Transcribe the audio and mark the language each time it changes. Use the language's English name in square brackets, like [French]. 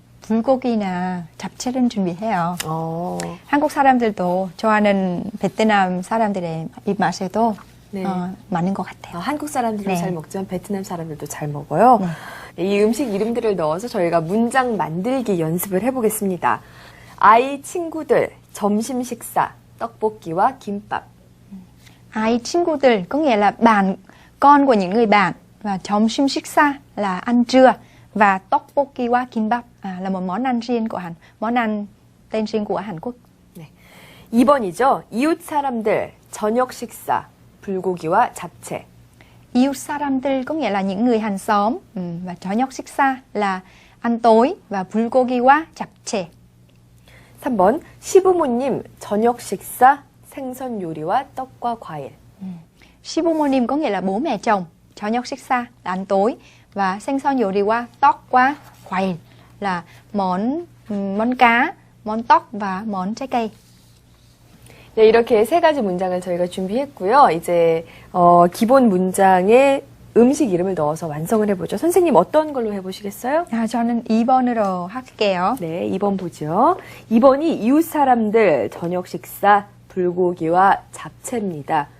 [Korean] 불고기나 잡채를 준비해요. 한국 사람들도 좋아하는 베트남 사람들의 입맛에도 네. 맞는 것 같아요. 한국 사람들도 네. 잘 먹지만 베트남 사람들도 잘 먹어요. 네. 이 음식 이름들을 넣어서 저희가 문장 만들기 연습을 해보겠습니다. 아이 친구들 점심 식사 떡볶이와 김밥. [Vietnamese] Ai 친구들 có nghĩa là bạn, con của những người bạn, và [Korean] 점심 식사 [Vietnamese] là ăn trưa, và tteokbokki와 kimbap là một món ăn riêng của món ăn tên riêng của Hàn Quốc. [Korean] 2번이죠. 이웃 사람들 저녁 식사 불고기와 잡채. 이웃 사람들 [Vietnamese] có nghĩa là những người hàng xóm, và [Korean] 저녁 식사 [Vietnamese] là ăn tối, và [Korean] 불고기와 잡채. 3번 시부모님 저녁 식사 생선 요리와 떡과 과일. [Vietnamese] 시부모님 có nghĩa là bố mẹ chồng, [Korean] 저녁 식사 [Vietnamese] là ăn tối, và [Korean] 생선 요리와 떡과 과일 [Vietnamese] là món cá, món 떡 và món trái cây. [Korean] 네, 이렇게 세 가지 문장을 저희가 준비했고요. 이제 기본 문장에 음식 이름을 넣어서 완성을 해보죠. 선생님 어떤 걸로 해보시겠어요? 저는 2번으로 할게요. 네, 2번 보죠. 2번이 이웃 사람들 저녁 식사 불고기와 잡채입니다.